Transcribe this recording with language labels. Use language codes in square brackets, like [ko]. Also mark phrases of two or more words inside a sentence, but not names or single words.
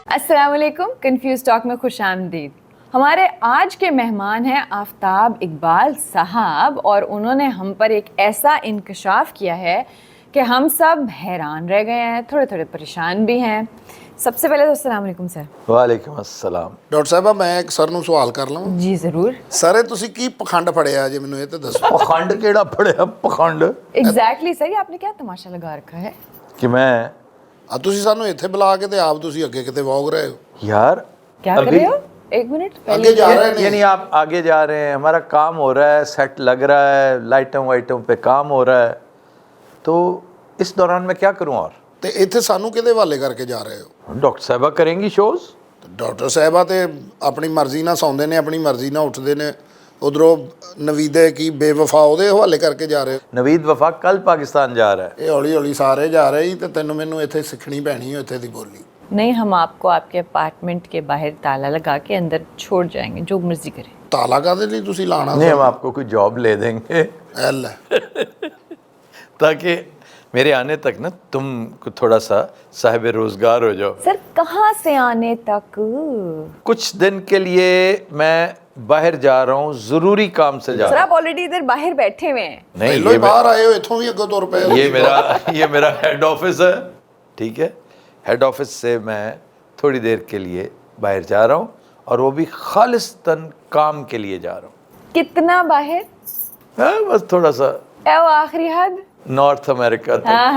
[ur] السلام علیکم، کنفیوز ٹاک میں خوش آمدید۔ ہمارے آج کے مہمان ہیں آفتاب اقبال صاحب، اور انہوں نے ہم پر ایک ایسا انکشاف کیا ہے کہ ہم سب حیران رہ گئے ہیں، تھوڑے تھوڑے پریشان بھی ہیں۔ سب سے پہلے تو السلام علیکم سر۔ وعلیکم السلام۔ [pa] ਡਾਕਟਰ ਸਾਹਿਬਾ ਮੈਂ ਇੱਕ ਸਰ ਨੂੰ ਸਵਾਲ ਕਰ ਲਵਾਂ? [ur] جی ضرور۔ [pa] ਸਰ ਤੁਸੀਂ ਕੀ ਪਖੰਡ ਫੜਿਆ ਜੇ ਮੈਨੂੰ ਇਹ ਤੇ ਦੱਸੋ। پخنڈ کیڑا پڑیا پخنڈ؟ [ur] ایگزیکٹلی سر، یہ آپ نے کیا تماشا لگا رکھا ہے؟ کہ میں [pa] ਆ ਤੁਸੀਂ ਸਾਨੂੰ ਇੱਥੇ ਬੁਲਾ ਕੇ ਤੇ ਆਪ ਤੁਸੀਂ ਅੱਗੇ ਕਿਤੇ ਵੋਗ ਰਹੇ ਹੋ। [ur] یار کیا کر رہے ہو؟ ایک منٹ [pa] ਅੱਗੇ ਜਾ ਰਹੇ ਨੇ। [ur] یعنی آپ آگے جا رہے ہیں، ہمارا کام ہو رہا ہے، سیٹ لگ رہا ہے، لائٹوں وائٹوں پہ کام ہو رہا ہے، تو اس دوران میں کیا کروں؟ اور [pa] ਤੇ ਇੱਥੇ ਸਾਨੂੰ ਕਿਹਦੇ ਹਵਾਲੇ ਕਰਕੇ ਜਾ ਰਹੇ ਹੋ? [ur] ڈاکٹر صاحبہ کریں گی شوز؟ [pa] ਡਾਕਟਰ ਸਾਹਿਬਾ ਤੇ ਆਪਣੀ ਮਰਜ਼ੀ ਨਾਲ ਸੌਂਦੇ ਨੇ, ਆਪਣੀ ਮਰਜ਼ੀ ਨਾਲ ਉੱਠਦੇ ਨੇ, ਉਧਰੋਂ ਨਵੀਦੇ ਕੀ ਬੇਵਫਾ ਉਹਦੇ ਹਵਾਲੇ ਕਰਕੇ ਜਾ ਰਹੇ ਹੋ। [ur] نوید وفا کل پاکستان جا رہا ہے۔ [pa] ਇਹ ਹੌਲੀ ਹੌਲੀ ਸਾਰੇ ਜਾ ਰਹੇ ਸੀ ਤੇ ਤੈਨੂੰ ਮੈਨੂੰ ਇੱਥੇ ਸਿੱਖਣੀ ਪੈਣੀ ਹੈ ਇੱਥੇ ਦੀ ਬੋਲੀ۔ [ur] نہیں، ہم آپ کو آپ کے اپارٹمنٹ کے باہر تالا لگا کے اندر چھوڑ جائیں گے، جو مرضی کریں۔ [pa] ਤਾਲਾ ਕਾਹਦੇ ਲਈ ਤੁਸੀਂ ਲਾਣਾ [ur] نہیں، ہم آپ کو کوئی جاب لے دیں گے ਐਲ تاکہ میرے آنے تک نا تم کو تھوڑا سا صاحب روزگار ہو جاؤ۔ سر کہاں سے آنے تک؟ کچھ دن کے لیے میں باہر جا رہا ہوں، ضروری کام سے جا سر رہا آپ آلریڈی ادھر باہر بیٹھے ہوئے ہیں۔ ہوں۔ نہیں، [pa] ਪਹਿਲੋਂ ਹੀ ਬਾਹਰ ਆਏ ਹੋ, ਇੱਥੋਂ ਵੀ ਅੱਗੋਂ ਤੁਰ ਪਏ ਹੋ। [ur] یہ میرا [en] head office [ur] ہے، ٹھیک ہے؟ [en] head office [ur] سے میں تھوڑی دیر کے لیے باہر جا رہا ہوں، اور وہ بھی خالصتاً کام کے لیے جا رہا ہوں۔ کتنا باہر؟ ہاں، بس تھوڑا سا اے وہ آخری حد؟ نارتھ امریکہ تک۔